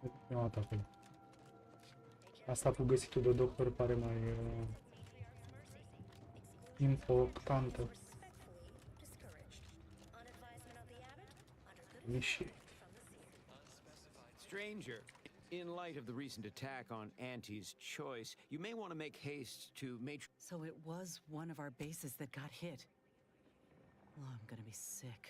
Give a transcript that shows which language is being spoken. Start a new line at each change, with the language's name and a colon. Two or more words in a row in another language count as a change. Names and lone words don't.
Romanian: prima dată acolo. Asta cu găsitul de doctor pare mai importantă.
English: Stranger, in light of the recent attack on Auntie's Choice, you may want to make haste to So it was one of our bases that got hit. Oh, I'm gonna be sick.